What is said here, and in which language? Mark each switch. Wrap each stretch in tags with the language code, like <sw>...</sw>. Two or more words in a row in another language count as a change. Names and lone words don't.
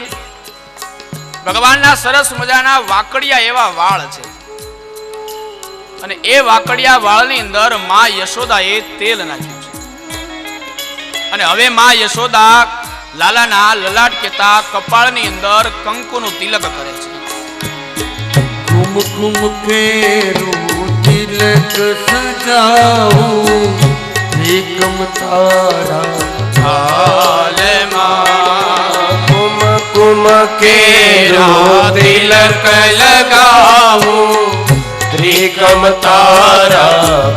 <gu>ભગવાનના સરસ મજાના વાકડિયા એવા વાળ છે અને એ વાકડિયા વાળની અંદર માં યશોદાએ તેલ નાખ્યું છે અને હવે માં યશોદા લાલાના લલાટ કેતા કપાળની અંદર કંકુનું તિલક કરે છે. કુમકુમ કેરૂ તિલક સજાઉં એકમ તારા हालમાં કુમકુમ કેરૂ તિલક લગાઉં ત્રિકમ તારા</gu>